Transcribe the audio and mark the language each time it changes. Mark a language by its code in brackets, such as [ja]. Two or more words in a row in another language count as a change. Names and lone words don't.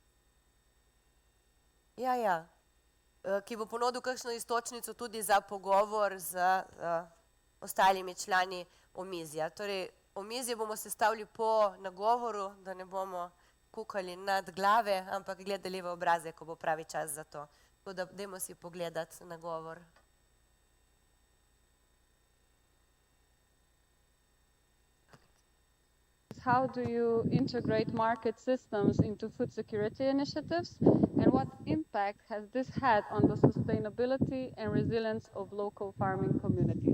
[sl] Ki bo ponudil kakšno iztočnico tudi za pogovor z ostalimi člani omizja. Torej, omizje bomo sestavili po nagovoru, da ne bomo kukali nad glave, ampak gledali v obraze, ko bo pravi čas za to. Tako da dajmo si pogledati nagovor. [en] How do you integrate market systems into food security initiatives, and what impact has this had on the sustainability and resilience of local farming communities?